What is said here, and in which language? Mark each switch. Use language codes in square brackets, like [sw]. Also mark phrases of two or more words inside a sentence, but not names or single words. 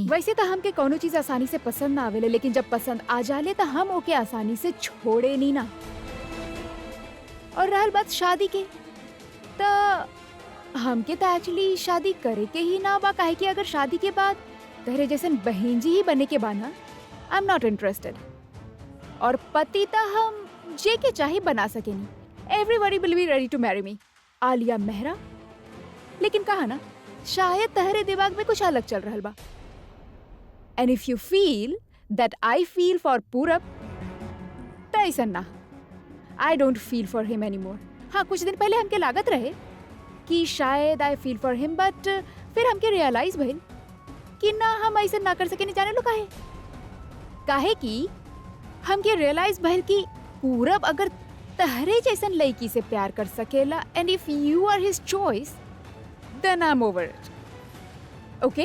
[bho] वैसे तो हमके कोनो चीज आसानी से पसंद ना आवेले, लेकिन जब पसंद आ जाले तो हम ओके आसानी से छोड़े नहीं ना। और रहल बात शादी के, तो हमके तो एक्चुअली शादी करे के ही ना बा, काहे कि अगर शादी के बाद तहरे जैसन बहन जी ही बने के बाना, [en] I am not interested. [bho] और पति तो हम जे के चाहे बना सकेनी। [en] Everybody will be ready to marry me, आलिया मेहरा। [bho] लेकिन कहा ना, शायद तहरे दिमाग में कुछ अलग चल रहल बा। [en] And if you feel that I feel for पूरब, [bho] तो ऐसा ना, [en] I don't feel for him anymore. [bho] हाँ, कुछ दिन पहले हमके लागत रहे कि शायद [en] I feel for him, [bho] बट फिर हमके रियलाइज भइल कि ना, हम ऐसा ना कर सके। नहीं जाने लो काहे कि हमके रियलाइज भइल कि पूरब अगर तहरे जैसन लड़की से प्यार कर सकेला, [en] And if you are his choice, then I'm over it. Okay?